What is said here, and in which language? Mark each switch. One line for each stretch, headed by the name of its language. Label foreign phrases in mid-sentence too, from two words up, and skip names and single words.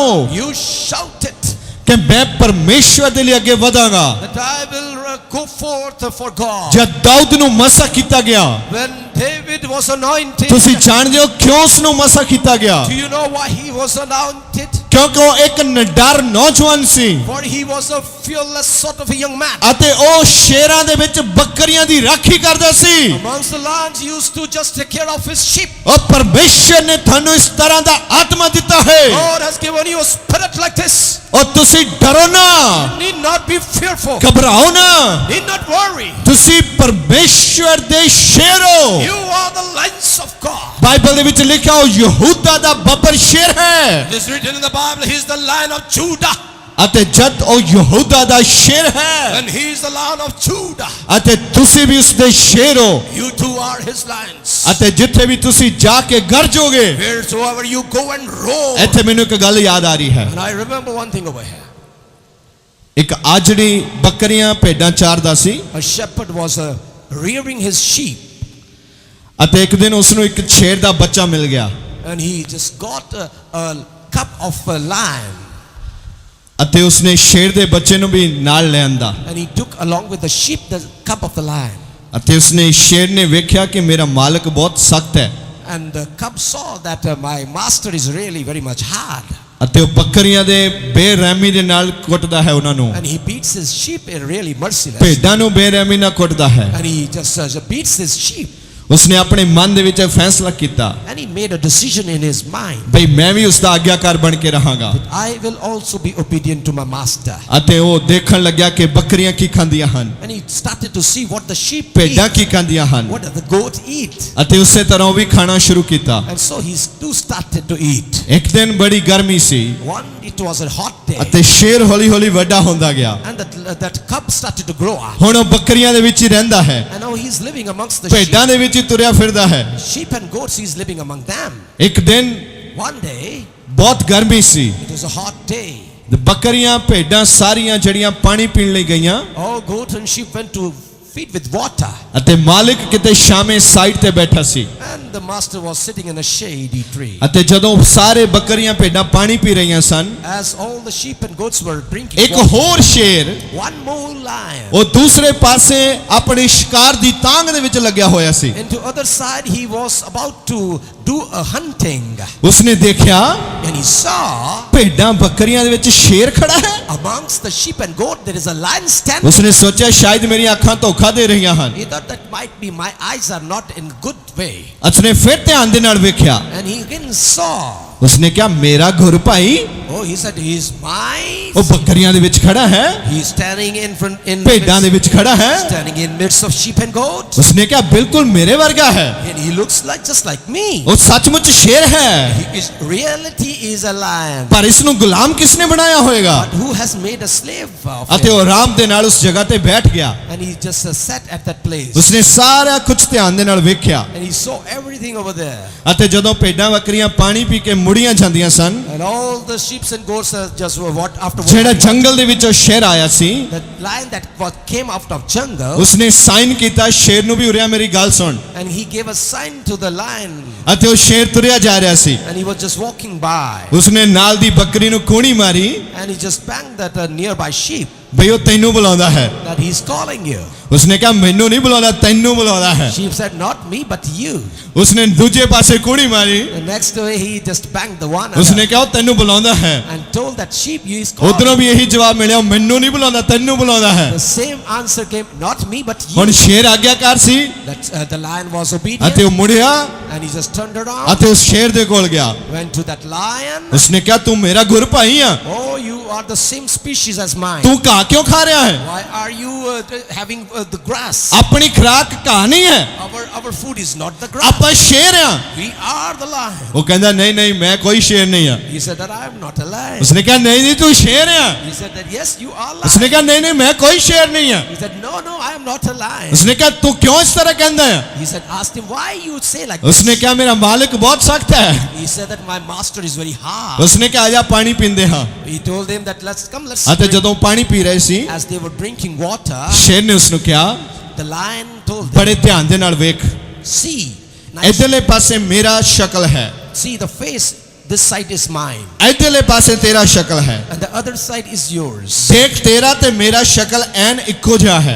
English: You shout it
Punjabi: ਕਿ ਮੈਂ ਪਰਮੇਸ਼ਰ ਦੇ ਲਈ ਅੱਗੇ ਵਧਾਂਗਾ।
English: that I will go forth for God.
Punjabi: ਜਦ ਦਾਊਦ ਨੂੰ ਮਸਾ ਕੀਤਾ ਗਿਆ,
English: When David was anointed,
Punjabi: ਤੁਸੀਂ ਜਾਣਦੇ ਹੋ ਕਿਉਂ ਉਸ ਨੂੰ ਮਸਾ ਕੀਤਾ ਗਿਆ?
English: do you know why he was anointed?
Punjabi: ਕਿਉਂਕਿ ਉਹ ਇੱਕ ਨਿਡਰ ਨੌਜਵਾਨ ਸੀ
English: For he was a fearless sort of a young man.
Punjabi: ਅਤੇ ਉਹ ਸ਼ੇਰਾਂ ਦੇ ਵਿੱਚ ਬੱਕਰੀਆਂ ਦੀ ਰਾਖੀ ਕਰਦਾ ਸੀ।
English: Amongst the lions, he used to just take care of his sheep.
Punjabi: ਉਹ ਪਰਮੇਸ਼ਰ ਨੇ ਤੁਹਾਨੂੰ ਇਸ ਤਰ੍ਹਾਂ ਦਾ ਆਤਮਾ ਦਿੱਤਾ ਹੈ।
English: God has given you a spirit like this.
Punjabi: ਉਹ ਤੁਸੀਂ ਡਰੋ ਨਾ,
English: Need not be fearful.
Punjabi: ਘਬਰਾਓ ਨਾ,
English: Need not worry.
Punjabi: ਤੁਸੀਂ ਪਰਮੇਸ਼ਰ ਦੇ ਸ਼ੇਰ ਹੋ।
English: You are the lions of God.
Punjabi: ਬਾਈਬਲ ਦੇ ਵਿੱਚ ਲਿਖਿਆ ਉਹ ਯਹੂਦਾ ਦਾ ਬੱਬਰ ਸ਼ੇਰ ਹੈ
English: It is written in the Bible, he is the lion of Judah.
Punjabi: ਅਤੇ ਜਦ ਉਹ ਯਹੂਦਾ ਦਾ ਸ਼ੇਰ ਹੈ
English: And he is the lion of Judah.
Punjabi: ਅਤੇ ਤੁਸੀਂ ਵੀ ਉਸ ਦੇ ਸ਼ੇਰ ਹੋ
English: You too are his lions.
Punjabi: ਅਤੇ ਜਿੱਥੇ ਵੀ ਤੁਸੀਂ ਜਾ ਕੇ ਗਰਜੋਗੇ।
English: Wheresoever you go and roar.
Punjabi: ਇੱਥੇ ਮੈਨੂੰ ਇੱਕ ਗੱਲ ਯਾਦ ਆ ਰਹੀ ਹੈ।
English: And I remember one thing over here.
Punjabi: ਇੱਕ ਆਜੜੀ ਬੱਕਰੀਆਂ ਭੇਡਾਂ ਚਾਰਦਾ ਸੀ
English: A shepherd was rearing his sheep.
Punjabi: ਅਤੇ ਇੱਕ ਦਿਨ ਉਸ ਨੂੰ ਇੱਕ ਸ਼ੇਰ ਦਾ ਬੱਚਾ ਮਿਲ ਗਿਆ
English: And he just got a cup of a lion.
Punjabi: ਅਤੇ ਉਸਨੇ ਸ਼ੇਰ ਦੇ ਬੱਚੇ ਨੂੰ ਵੀ ਨਾਲ ਲੈ ਆਂਦਾ
English: And he took along with the sheep the cup of the lion.
Punjabi: ਅਤੇ ਉਸਨੇ ਸ਼ੇਰ ਨੇ ਵੇਖਿਆ ਕਿ ਮੇਰਾ ਮਾਲਕ ਬਹੁਤ ਸਖਤ ਹੈ
English: And the cub saw that my master is really very much hard.
Punjabi: ਅਤੇ ਉਹ ਬੱਕਰੀਆਂ ਦੇ ਬੇਰਹਿਮੀ ਦੇ ਨਾਲ ਕੁੱਟਦਾ ਹੈ ਉਹਨਾਂ ਨੂੰ।
English: And he beats his sheep really merciless.
Punjabi: ਭੇਡਾਂ ਨੂੰ ਬੇਰਹਿਮੀ ਨਾਲ ਕੁੱਟਦਾ ਹੈ।
English: And he just beats his sheep.
Punjabi: ਉਸਨੇ ਆਪਣੇ ਮਨ ਦੇ ਵਿੱਚ ਇਹ ਫੈਸਲਾ ਕੀਤਾ
English: And he made a decision in his mind.
Punjabi: ਬਈ ਮੈਂ ਵੀ ਉਸ ਦਾ ਆਗਿਆਕਾਰ ਬਣ ਕੇ ਰਹਾਂਗਾ।
English: I will also be obedient to my master.
Punjabi: ਅਤੇ ਉਹ ਦੇਖਣ ਲੱਗਿਆ ਕਿ ਬੱਕਰੀਆਂ ਕੀ ਖਾਂਦੀਆਂ ਹਨ,
English: And he started to see what the sheep
Punjabi: ਭੇਡਾਂ
English: eat.
Punjabi: ਕੀ ਖਾਂਦੀਆਂ ਹਨ
English: What does the goat eat?
Punjabi: ਅਤੇ ਉਸੇ ਤਰ੍ਹਾਂ ਉਹ ਵੀ ਖਾਣਾ ਸ਼ੁਰੂ ਕੀਤਾ।
English: And so he too started to eat.
Punjabi: ਇੱਕ ਦਿਨ ਬੜੀ ਗਰਮੀ ਸੀ
English: It was a hot day.
Punjabi: ਅਤੇ ਸ਼ੇਰ ਹੌਲੀ ਹੌਲੀ ਵੱਡਾ ਹੁੰਦਾ ਗਿਆ।
English: And that cub started to grow up.
Punjabi: ਹੁਣ ਉਹ ਬੱਕਰੀਆਂ ਦੇ ਵਿੱਚ ਹੀ ਰਹਿੰਦਾ ਹੈ,
English: And now he's living amongst the sheep.
Punjabi: ਭੇਡਾਂ ਦੇ ਵਿੱਚ ਹੀ ਤੁਰਿਆ ਫਿਰਦਾ ਹੈ।
English: Sheep and goats, he's living among them.
Punjabi: ਇੱਕ ਦਿਨ
English: One day,
Punjabi: ਬਹੁਤ ਗਰਮੀ ਸੀ,
English: it was a hot day.
Punjabi: ਬੱਕਰੀਆਂ ਭੇਡਾਂ ਸਾਰੀਆਂ ਜਿਹੜੀਆਂ ਪਾਣੀ ਪੀਣ ਲਈ ਗਈਆਂ
English: All goats and sheep went to feed with water.
Punjabi: ਅਤੇ ਮਾਲਿਕ ਕਿਤੇ ਸ਼ਾਮੇ ਸਾਈਡ ਤੇ ਬੈਠਾ ਸੀ
English: And the master was sitting in a shady tree.
Punjabi: ਅਤੇ ਜਦੋਂ ਸਾਰੇ ਬੱਕਰੀਆਂ ਭੇਡਾਂ ਪਾਣੀ ਪੀ ਰਹੀਆਂ ਸਨ,
English: As all the sheep and goats were drinking
Punjabi: ਇੱਕ
English: water,
Punjabi: ਹੋਰ ਸ਼ੇਰ
English: one more lion.
Punjabi: ਉਹ ਦੂਸਰੇ ਪਾਸੇ ਆਪਣੇ ਸ਼ਿਕਾਰ ਦੀ ਤਾਂਗ ਦੇ ਵਿੱਚ ਲੱਗਿਆ ਹੋਇਆ ਸੀ।
English: And to other side, he was about to do a hunting.
Punjabi: ਉਸਨੇ ਦੇਖਿਆ
English: And he saw
Punjabi: ਭੇਡਾਂ ਬੱਕਰੀਆਂ ਦੇ ਵਿੱਚ ਸ਼ੇਰ ਖੜਾ ਹੈ।
English: amongst the sheep and goat, there is a lion standing.
Punjabi: ਉਸਨੇ ਸੋਚਿਆ ਸ਼ਾਇਦ ਮੇਰੀਆਂ ਅੱਖਾਂ ਧੋਖਾ ਦੇ ਰਹੀਆਂ ਹਨ।
English: He thought that might be my eyes are not in good way.
Punjabi: ਉਸਨੇ ਫਿਰ ਧਿਆਨ ਦੇ ਨਾਲ ਵੇਖਿਆ।
English: And he again saw.
Punjabi: ਉਸਨੇ ਕਿਹਾ ਮੇਰਾ ਘੁਰ ਭਾਈ
English: Oh, he said, he is mine.
Punjabi: ਉਹ ਬੱਕਰੀਆਂ ਦੇ ਵਿੱਚ ਖੜਾ ਹੈ,
English: He is standing in front, in
Punjabi: ਭੇਡਾਂ ਦੇ ਵਿੱਚ ਖੜਾ ਹੈ।
English: standing in midst of sheep and goats.
Punjabi: ਉਸਨੇ ਕਿਹਾ ਬਿਲਕੁਲ ਮੇਰੇ ਵਰਗਾ ਹੈ,
English: And he looks like just like me.
Punjabi: ਉਹ ਸੱਚਮੁੱਚ ਸ਼ੇਰ ਹੈ,
English: He is, reality is a lion.
Punjabi: ਪਰ ਇਸ ਨੂੰ ਗੁਲਾਮ ਕਿਸਨੇ ਬਣਾਇਆ ਹੋਵੇਗਾ?
English: But who has made a slave of
Punjabi: ਅਤੇ
English: him?
Punjabi: ਉਹ ਆਰਾਮ ਦੇ ਨਾਲ ਉਸ ਜਗ੍ਹਾ ਤੇ ਬੈਠ ਗਿਆ।
English: And he just sat at that place.
Punjabi: ਉਸਨੇ ਸਾਰਾ ਕੁਝ ਧਿਆਨ ਦੇ ਨਾਲ ਵੇਖਿਆ
English: And he saw everything over there.
Punjabi: ਅਤੇ ਜਦੋਂ ਭੇਡਾਂ ਬੱਕਰੀਆਂ ਪਾਣੀ ਪੀ ਕੇ ਮੁੜੀਆਂ ਜਾਂਦੀਆਂ ਸਨ,
English: And all the sheep and goats just were what after
Punjabi: ਜਿਹੜਾ ਜੰਗਲ ਦੇ ਵਿੱਚੋਂ ਸ਼ੇਰ ਆਇਆ ਸੀ,
English: the lion that came out of jungle.
Punjabi: ਉਸਨੇ ਸਾਈਨ ਕੀਤਾ ਸ਼ੇਰ ਨੂੰ ਵੀ ਉਰਿਆ ਮੇਰੀ ਗੱਲ ਸੁਣ।
English: And he gave a sign to the lion.
Punjabi: ਅਤੇ ਉਹ ਸ਼ੇਰ ਤੁਰਿਆ ਜਾ ਰਿਹਾ ਸੀ।
English: And he was just walking by.
Punjabi: ਉਸਨੇ ਨਾਲ ਦੀ ਬੱਕਰੀ ਨੂੰ ਕੂਣੀ ਮਾਰੀ
English: And he just banged that nearby sheep.
Punjabi: ਬਈ ਉਹ ਤੈਨੂੰ ਬੁਲਾਉਂਦਾ ਹੈ।
English: that he's calling you.
Punjabi: ਉਸਨੇ ਕਿਹਾ ਮੈਨੂੰ ਨਹੀਂ ਬੁਲਾਉਂਦਾ, ਤੈਨੂੰ ਬੁਲਾਉਂਦਾ ਹੈ।
English: Sheep said, not me, but you.
Punjabi: ਉਸਨੇ ਦੂਜੇ ਪਾਸੇ ਕੁੜੀ ਮਾਰੀ,
English: The next way he just banged the one
Punjabi: ਉਸਨੇ ਕਿਹਾ ਉਹ ਤੈਨੂੰ ਬੁਲਾਉਂਦਾ ਹੈ।
English: and told that sheep, you is calling.
Punjabi: ਉਧਰੋਂ ਵੀ ਇਹੀ ਜਵਾਬ ਮਿਲਿਆ, ਮੈਨੂੰ ਨਹੀਂ ਬੁਲਾਉਂਦਾ, ਤੈਨੂੰ ਬੁਲਾਉਂਦਾ ਹੈ।
English: The same answer came, not me, but you.
Punjabi: ਹੁਣ ਸ਼ੇਰ ਆਗਿਆਕਾਰ ਸੀ
English: That the lion was
Punjabi: ਅਤੇ
English: obedient
Punjabi: ਉਹ ਮੁੜਿਆ
English: and he just turned around,
Punjabi: ਅਤੇ ਉਸ ਸ਼ੇਰ ਦੇ ਕੋਲ ਗਿਆ।
English: went to that lion.
Punjabi: ਉਸਨੇ ਕਿਹਾ ਤੂੰ ਮੇਰਾ ਗੁਰ ਭਾਈ ਆ,
English: Oh, you are the same species as mine.
Punjabi: ਤੂੰ ਘਾਹ ਕਿਉਂ ਖਾ ਰਿਹਾ ਹੈ?
English: Why are you having the grass?
Punjabi: ਆਪਣੀ ਖੁਰਾਕ ਘਾਹ ਨਹੀਂ ਹੈ,
English: Our food is not the grass.
Punjabi: ਆਪਾਂ ਸ਼ੇਰ ਆ।
English: We are the lion.
Punjabi: ਉਹ ਕਹਿੰਦਾ ਨਹੀਂ ਨਹੀਂ ਮੈਂ ਕੋਈ ਸ਼ੇਰ ਨਹੀਂ ਆ।
English: He said that I am not a lion.
Punjabi: ਉਸਨੇ ਕਿਹਾ ਨਹੀਂ ਨਹੀਂ ਤੂੰ ਸ਼ੇਰ ਆ।
English: He said that yes, you are lion.
Punjabi: ਉਸਨੇ ਕਿਹਾ ਨਹੀਂ ਨਹੀਂ ਮੈਂ ਕੋਈ ਸ਼ੇਰ ਨਹੀਂ ਆ।
English: He said no, no, I am not a lion.
Punjabi: ਉਸਨੇ ਕਿਹਾ ਤੂੰ ਕਿਉਂ ਇਸ ਤਰ੍ਹਾਂ ਕਹਿੰਦਾ ਹੈ?
English: He said, asked him, why you say like this?
Punjabi: ਉਸਨੇ ਕਿਹਾ ਮੇਰਾ ਮਾਲਿਕ ਬਹੁਤ ਸਖਤ ਹੈ।
English: He said that my master is very hard.
Punjabi: ਉਸਨੇ ਕਿਹਾ ਆਜਾ ਪਾਣੀ ਪੀਂਦੇ ਹਾਂ।
English: He told them that let's
Punjabi: ਅਤੇ
English: drink.
Punjabi: ਜਦੋਂ ਪਾਣੀ ਪੀ ਰਹੇ ਸੀ
English: As they were drinking water,
Punjabi: ਸ਼ੇਰ ਨੇ ਉਸਨੂੰ ਕਿਹਾ
English: the lion told them,
Punjabi: ਬੜੇ ਧਿਆਨ ਦੇ ਨਾਲ ਵੇਖ,
English: see, now
Punjabi: ਇਧਰਲੇ ਪਾਸੇ ਮੇਰਾ ਸ਼ਕਲ ਹੈ,
English: see the face, this side is mine,
Punjabi: ਇਧਰਲੇ ਪਾਸੇ ਤੇਰਾ ਸ਼ਕਲ ਹੈ।
English: and the other side is yours.
Punjabi: ਦੇਖ ਤੇਰਾ ਤੇ ਮੇਰਾ ਸ਼ਕਲ ਐਨ ਇੱਕੋ ਜਿਹਾ ਹੈ।